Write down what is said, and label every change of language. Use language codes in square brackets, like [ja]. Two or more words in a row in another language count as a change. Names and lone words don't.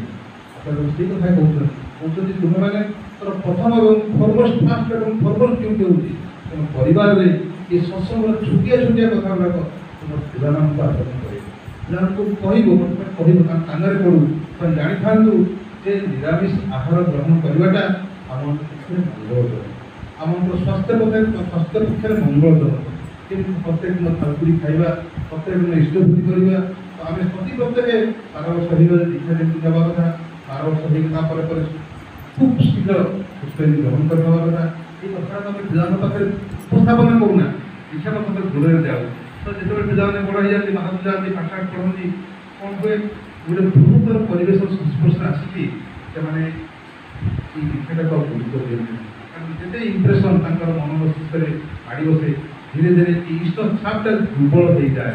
[or] ଆପଣ ସେଇ କଥା କହୁଛନ୍ତି ତୁମେମାନେ ତୋର ପ୍ରଥମ ଏବଂ ଫାଷ୍ଟ ଏବଂ ଫରମୋଷ୍ଟ ଡ୍ୟୁଟି ହେଉଛି ତୁମ ପରିବାରରେ ଏ ସତ୍ସଙ୍ଗର ଛୋଟିଆ କଥାଗୁଡ଼ାକ ତୁମ ପିଲାମାନଙ୍କୁ ଆଚରଣ କରିବ, ପିଲାମାନଙ୍କୁ କହିବ ତାଙ୍କ କାନରେ ପଡ଼ୁ, ସେମାନେ ଜାଣିଥାନ୍ତୁ ଯେ ନିରାମିଷ ଆହାର ଗ୍ରହଣ କରିବାଟା ଆମ ପକ୍ଷରେ ମଙ୍ଗଳଜନକ, ଆମର ସ୍ୱାସ୍ଥ୍ୟ ପକ୍ଷରେ ମଙ୍ଗଳଜନକ। କିନ୍ତୁ ପ୍ରତ୍ୟେକ ଦିନ ଥାଲକୁଡ଼ି ଖାଇବା, ପ୍ରତ୍ୟେକ ଦିନ ଇଷ୍ଟବୃତ୍ତି କରିବା, ତ ଆମେ ପ୍ରତ୍ୟେକ 12 ବର୍ଷ ହେଇଗଲେ ଦୀକ୍ଷା ଯେମିତି ନେବା କଥା, 12 ବର୍ଷ ହେଇକି ତାପରେ [bn] খুব শীঘ্র পুষ্পাঞ্জলি গ্রহণ করে নেওয়ার কথা। [or] ଏଇ କଥାଟା ଆମେ ପିଲାଙ୍କ ପାଖରେ ଉପସ୍ଥାପନ କରୁନା, ଦୀକ୍ଷା କଥା ଦୂରରେ ଯାଉ। ତ ଯେତେବେଳେ ପିଲାମାନେ ବଡ଼ ହେଇଯାନ୍ତି, ବାହାରକୁ ଯାଆନ୍ତି, ପାଠ ପଢ଼ନ୍ତି, କ'ଣ ହୁଏ ଗୋଟେ ବୃହତ୍ତର ପରିବେଶ ସଂସ୍ପର୍ଶରେ ଆସିକି ସେମାନେ এই ଦୀକ୍ଷାଟାକୁ ଆଉ ଗୁରୁତ୍ୱ ଦିଅନ୍ତି। କାରଣ ଯେତେ ଇମ୍ପ୍ରେସନ୍ ତାଙ୍କର ମନ ମସ୍ତିଷ୍କରେ ମାଡ଼ି ବସେ, ଧୀରେ ଧୀରେ এই ଇଷ୍ଟ ଛାପଟା ଦୁର୍ବଳ ହେଇଯାଏ।